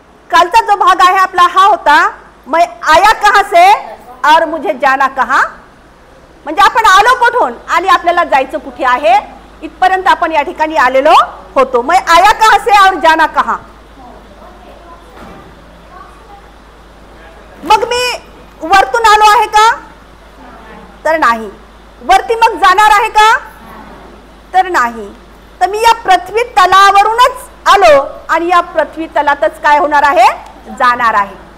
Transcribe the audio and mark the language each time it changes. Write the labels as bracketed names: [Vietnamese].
[Marathi] कालचा जो भाग आहे आपला हा होता [Hindi] मैं आया कहां से और मुझे जाना कहां, [Marathi] म्हणजे आपण आलो कुठून आणि आपल्याला जायचं कुठे आहे इथपर्यंत आपण या ठिकाणी आलेलो होतो. [Hindi] मैं आया कहां से और जाना कहां. [Marathi] मग मी वरतून आलो आहे का तर नाही. वरती मग जाणार आहे का तर नाही. तर मी या पृथ्वी तलावरूनच आलो आणि या पृथ्वी तलातच काय होणार आहे जाणार आहे.